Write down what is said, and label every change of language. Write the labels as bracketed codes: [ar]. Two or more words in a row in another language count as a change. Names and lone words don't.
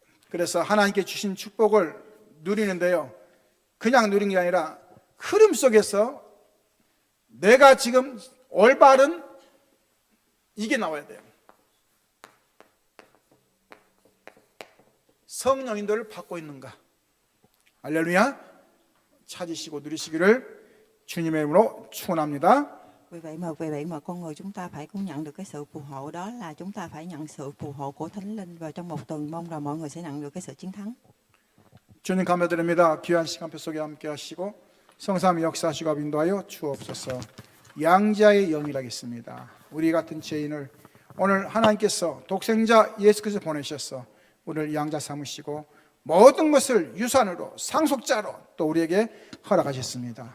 [ko] 그래서 하나님께 주신 축복을 누리는데요, 그냥 누린 게 아니라 흐름 속에서 내가 지금 올바른 이게 나와야 돼요. 성령 인도를 받고 있는가? 할렐루야. 찾으시고 누리시기를 주님의 이름으로 축원합니다. [vi] Vì vậy mà con người chúng ta phải cũng nhận được cái sự phù hộ, đó là chúng ta phải nhận sự phù hộ của Thánh Linh, và trong một tuần mong rằng mọi người sẽ nhận được cái sự chiến thắng. [ko] 주님 감사드립니다. 귀한 시간표 속에 함께 하시고 성삼위 역사하시고 인도하여 주옵소서. 양자의 영이라겠습니다. 우리 같은 죄인을 오늘 하나님께서 독생자 예수 그리스도 보내셔서 우리를 양자 삼으시고 모든 것을 유산으로 상속자로 또 우리에게 허락하셨습니다.